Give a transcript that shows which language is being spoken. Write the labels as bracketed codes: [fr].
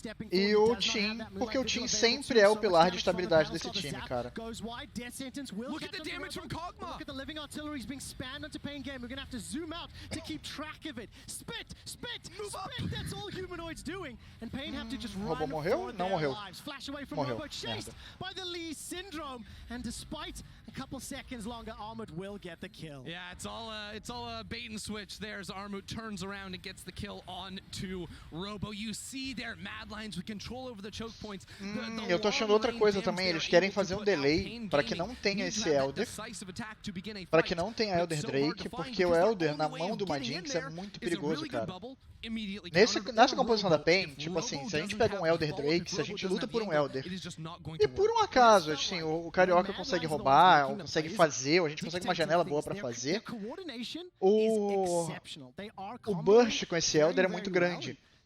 [pt] E o Team, porque o Team sempre é o pilar de estabilidade desse time, cara. [en] Look at the damage from Kog'Maw. Look at the living artillery being spammed onto Pain Game. We're gonna have to zoom out to keep track of it. Spit, spit, spit. That's all Humanoid's doing. And Pain have to just run for their lives. Flash away from Robo, chased by the Lee Syndrome. And despite a couple seconds longer, Armut will get the kill. Yeah, it's all a bait and switch. There's Armut turns around and gets the kill on to Robo. You see there, Mad Lions with control over the choke points. [pt] Eu tô achando outra coisa também. Eles querem fazer um delay para que não tenha esse Elder, para que não tenha Elder Drake, porque o Elder na mão de uma Jinx é muito perigoso, cara. Nessa composição da Pain, tipo assim, se a gente pega um Elder Drake, se a gente luta por um Elder, e por um acaso, assim, o Carioca consegue roubar, ou consegue fazer, ou a gente consegue uma janela boa pra fazer, o burst com esse Elder é muito grande.